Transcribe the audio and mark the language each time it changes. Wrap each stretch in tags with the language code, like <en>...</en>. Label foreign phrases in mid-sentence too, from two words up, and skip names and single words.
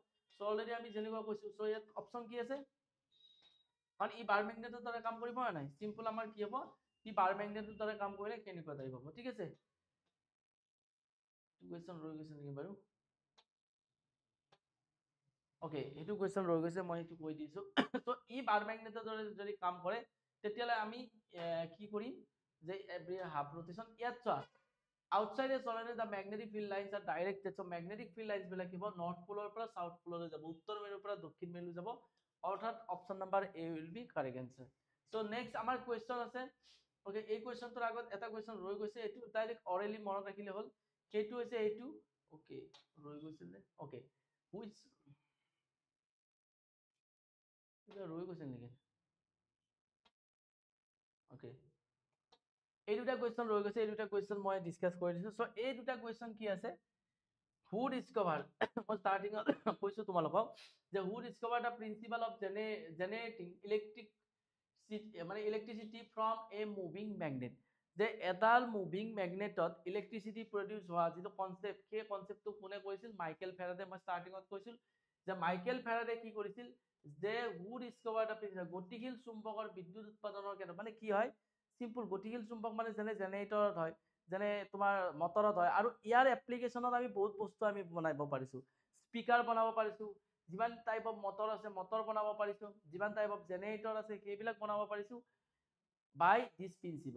<as>চ' অলৰেডি আমি যেনেকুৱা কৈছো, চ' ইয়াত অপশ্যন কি আছে, কাৰণ ই বাৰ মেগনেটৰ দৰে কাম কৰিব নে নাই, চিম্পল আমাৰ কি হ'ব, ই বাৰ মেগনেটৰ দৰে কাম কৰিলে কেনেকুৱা টাইপ হ'ব, ঠিক আছে। কুৱেশ্যন ৰৈ গৈছে নেকি বাৰু, ওকে, এইটো কুৱেশ্যন ৰৈ গৈছে, মই এইটো কৈ দিছো। চ' ই বাৰ মেগনেটৰ দৰে যদি কাম কৰে তেতিয়াহ'লে আমি কি কৰিম, যে</as> <en>every half rotation,</en> <as>ইয়াত চোৱা</as> <en>outside a solenoid the magnetic field lines are directed,</en> <as>so</as> <en>magnetic field lines</en> <as>বিলাক কি হ'ব, নৰ্থ পোলৰ পৰা সাউথ পোললৈ যাব, উত্তৰ মেৰুৰ পৰা দক্ষিণ মেৰু যাব, অৰ্থাৎ</as> <en>option number A will be correct answer.</en> <as>চ' নেক্সট আমাৰ কুৱেশ্যন আছে, ওকে, এই কুৱেশ্যনটোৰ আগত এটা কুৱেশ্যন ৰৈ গৈছে, এইটো ডাইৰেক্ট অৰেলি মনত ৰাখিলে হ'ল, সেইটো হৈছে এইটো, ওকে, ৰৈ গৈছিল নে, ওকে, হুইচ ৰৈ গৈছিল নেকি, ওকে, এই দুটা কুৱেশ্যন ৰৈ গৈছে, এই দুটা কুৱেশ্যন মই ডিছকাছ কৰি দিছো। চ' এই দুটা কুৱেশ্যন কি আছে,</as> <en>who discovered</en> <as>মই starting কৈছো তোমালোকক যে</as> <en>who discovered the principle of generating electricity from a moving magnet,</en> <as>যে এডাল মুভিং মেগনেটত ইলেক্ট্ৰিচিটি প্ৰডিউচ হোৱা যিটো কনসেপ্ট, সেই কনসেপ্টটো কোনে কৈছিল, মাইকেল ফেৰাডে। মই ষ্টাৰ্টিঙত কৈছিল যে মাইকেল ফেৰাডে কি কৰিছিল, যে</as> <en>who discovered the principle,</en> <as>গতিশীল চুম্বকৰ বিদ্যুৎ উৎপাদনৰ ক্ষেত্ৰত, মানে কি হয়, চিম্পল, গতিশীল চুম্বক মানে যেনে জেনেৰেটৰত হয়, যেনে তোমাৰ মটৰত হয়, আৰু ইয়াৰ এপ্লিকেশ্যনত আমি বহুত বস্তু আমি বনাব পাৰিছো, স্পিকাৰ বনাব পাৰিছো, যিমান</as> <en>type of motor</en> <as>আছে মটৰ বনাব পাৰিছো, যিমান</as> <en>type of generator</en> <as>আছে সেইবিলাক বনাব পাৰিছো</as> <en>by this principle.</en>